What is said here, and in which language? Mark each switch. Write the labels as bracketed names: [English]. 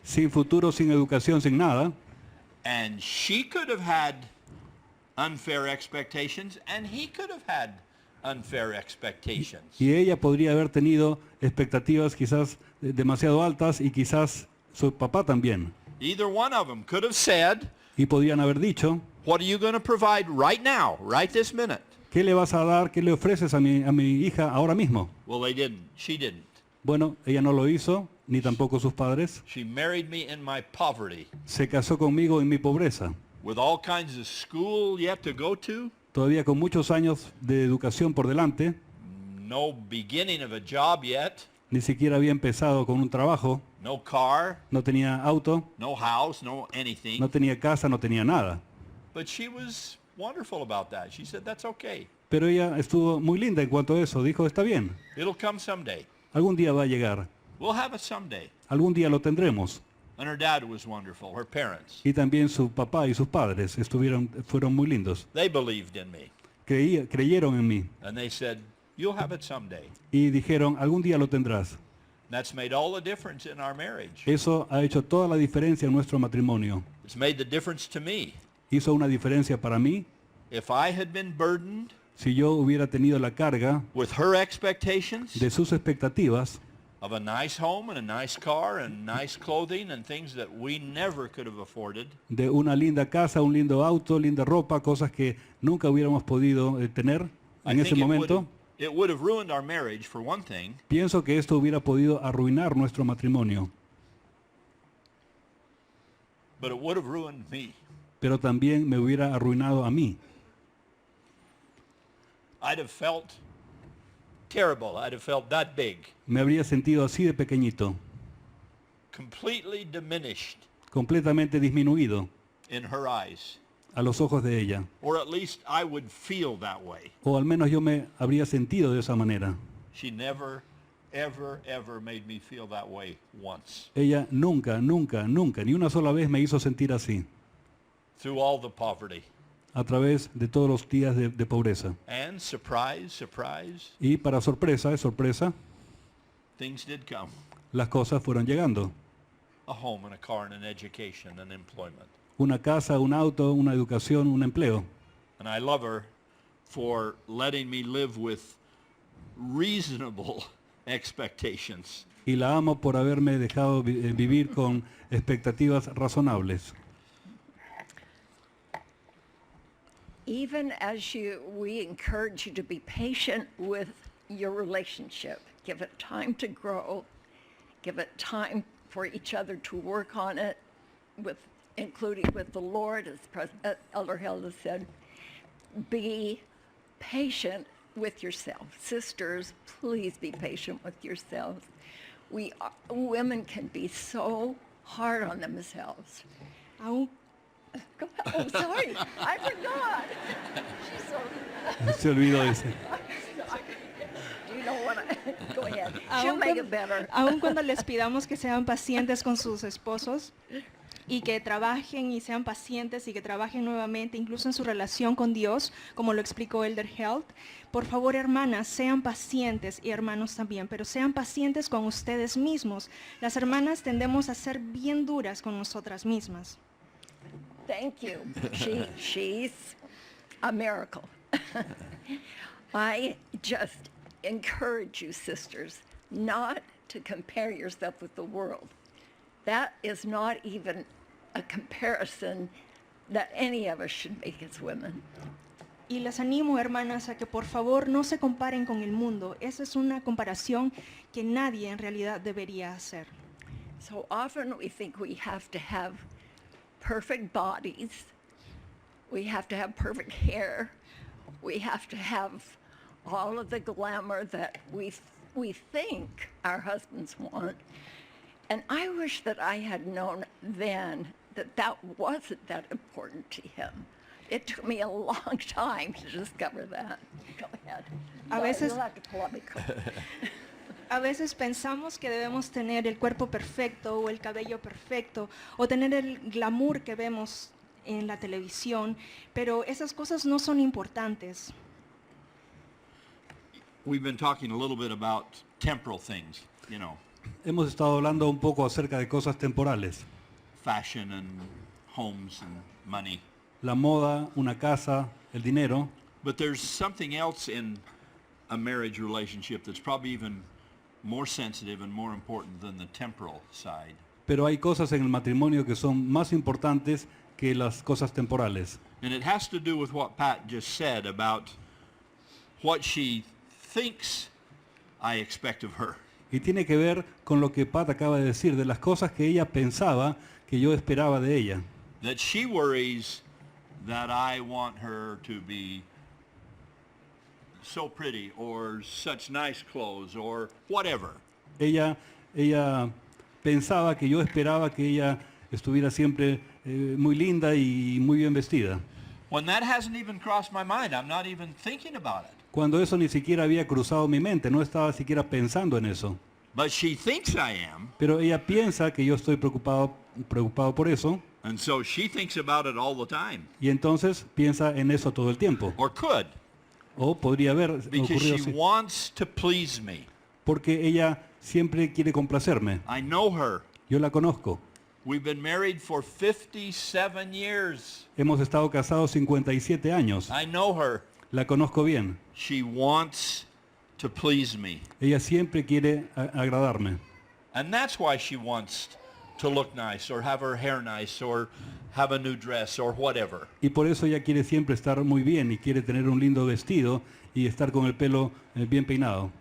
[Spanish] sin futuro, sin educación, sin nada. [English] And she could have had unfair expectations, and he could have had unfair expectations. [Spanish] Y ella podría haber tenido expectativas quizás demasiado altas y quizás su papá también. [English] Either one of them could have said, [Spanish] Y podrían haber dicho, [English] what are you going to provide right now, right this minute? [Spanish] ¿qué le vas a dar, qué le ofreces a mi hija ahora mismo? [English] Well, they didn't. She didn't. [Spanish] Bueno, ella no lo hizo, ni tampoco sus padres. [English] She married me in my poverty, [Spanish] Se casó conmigo en mi pobreza, [English] with all kinds of school yet to go to, [Spanish] todavía con muchos años de educación por delante, [English] no beginning of a job yet, [Spanish] Ni siquiera había empezado con un trabajo, [English] no car, [Spanish] no tenía auto, [English] no house, no anything. [Spanish] no tenía casa, no tenía nada. [English] But she was wonderful about that. She said, that's okay. [Spanish] Pero ella estuvo muy linda en cuanto a eso. Dijo, está bien, [English] It'll come someday. [Spanish] algún día va a llegar, [English] We'll have it someday. [Spanish] algún día lo tendremos. [English] And her dad was wonderful, her parents. [Spanish] Y también su papá y sus padres fueron muy lindos. [English] They believed in me. [Spanish] Creyeron en mí [English] And they said, you'll have it someday. [Spanish] y dijeron, algún día lo tendrás. [English] That's made all the difference in our marriage. [Spanish] Eso ha hecho toda la diferencia en nuestro matrimonio. [English] It's made the difference to me. [Spanish] Hizo una diferencia para mí. [English] If I had been burdened [Spanish] Si yo hubiera tenido la carga [English] with her expectations [Spanish] de sus expectativas, [English] of a nice home and a nice car and nice clothing and things that we never could have afforded, [Spanish] de una linda casa, un lindo auto, linda ropa, cosas que nunca hubiéramos podido tener [English] I [Spanish] en ese [English] think [Spanish] momento, [English] it would have ruined our marriage for one thing, [Spanish] pienso que esto hubiera podido arruinar nuestro matrimonio, [English] but it would have ruined me. [Spanish] pero también me hubiera arruinado a mí. [English] I'd have felt terrible. I'd have felt that big, [Spanish] Me habría sentido así de pequeñito, [English] completely diminished [Spanish] completamente disminuido [English] in her eyes. [Spanish] a los ojos de ella. [English] Or at least I would feel that way. [Spanish] O al menos yo me habría sentido de esa manera. [English] She never, ever, ever made me feel that way once. [Spanish] Ella nunca, nunca, nunca, ni una sola vez me hizo sentir así, [English] Through all the poverty. [Spanish] a través de todos los días de pobreza. [English] And surprise, surprise, [Spanish] Y para sorpresa, de sorpresa, [English] things did come. [Spanish] las cosas fueron llegando. [English] A home and a car and an education and employment. [Spanish] Una casa, un auto, una educación, un empleo. [English] And I love her for letting me live with reasonable expectations. [Spanish] Y la amo por haberme dejado vivir con expectativas razonables. [English] Even as we encourage you to be patient with your relationship. Give it time to grow. Give it time for each other to work on it, including with the Lord, as Elder Holland said. Be patient with yourself. Sisters, please be patient with yourselves. Women can be so hard on themselves. [Spanish] Aún, [English] Go ahead. Oh, sorry, I forgot. She's so... [Spanish] Se olvidó de ese. [English] Do you know what go ahead. She'll make it better. [Spanish] aún cuando les pidamos que sean pacientes con sus esposos y que trabajen y sean pacientes y que trabajen nuevamente, incluso en su relación con Dios, como lo explicó Elder Holland, por favor, hermanas, sean pacientes y hermanos también, pero sean pacientes con ustedes mismos. Las hermanas tendemos a ser bien duras con nosotras mismas. [English] Thank you. She's a miracle. I just encourage you, sisters, not to compare yourself with the world. That is not even a comparison that any of us should make as women. [Spanish] Y les animo, hermanas, a que por favor no se comparen con el mundo. Esa es una comparación que nadie en realidad debería hacer. [English] So often we think we have to have perfect bodies. We have to have perfect hair. We have to have all of the glamour that we think our husbands want. And I wish that I had known then that wasn't that important to him. It took me a long time to discover that. Go ahead. [Spanish] A veces- [English] You'll have to pull up my coat. [Spanish] A veces pensamos que debemos tener el cuerpo perfecto o el cabello perfecto o tener el glamour que vemos en la televisión, pero esas cosas no son importantes. [English] We've been talking a little bit about temporal things, you know, [Spanish] Hemos estado hablando un poco acerca de cosas temporales. [English] fashion and homes and money. [Spanish] La moda, una casa, el dinero. [English] But there's something else in a marriage relationship that's probably even more sensitive and more important than the temporal side. [Spanish] Pero hay cosas en el matrimonio que son más importantes que las cosas temporales. [English] And it has to do with what Pat just said about what she thinks I expect of her. [Spanish] Y tiene que ver con lo que Pat acaba de decir, de las cosas que ella pensaba que yo esperaba de ella. [English] That she worries that I want her to be so pretty or such nice clothes or whatever. [Spanish] Ella pensaba que yo esperaba que ella estuviera siempre muy linda y muy bien vestida. [English] When that hasn't even crossed my mind, I'm not even thinking about it. [Spanish] Cuando eso ni siquiera había cruzado mi mente, no estaba siquiera pensando en eso. [English] But she thinks I am, [Spanish] Pero ella piensa que yo estoy preocupado por eso, [English] and so she thinks about it all the time, [Spanish] y entonces piensa en eso todo el tiempo. [English] or could, [Spanish] O podría haber [English] because [Spanish] ocurrido [English] she [Spanish] así. [English] wants to please me. [Spanish] Porque ella siempre quiere complacerme. [English] I know her. [Spanish] Yo la conozco. [English] We've been married for 57 years. [Spanish] Hemos estado casados 57 años. [English] I know her. [Spanish] La conozco bien. [English] She wants to please me. [Spanish] Ella siempre quiere agradarme. [English] And that's why she wants to look nice or have her hair nice or have a new dress or whatever. [Spanish] Y por eso ella quiere siempre estar muy bien y quiere tener un lindo vestido y estar con el pelo bien peinado.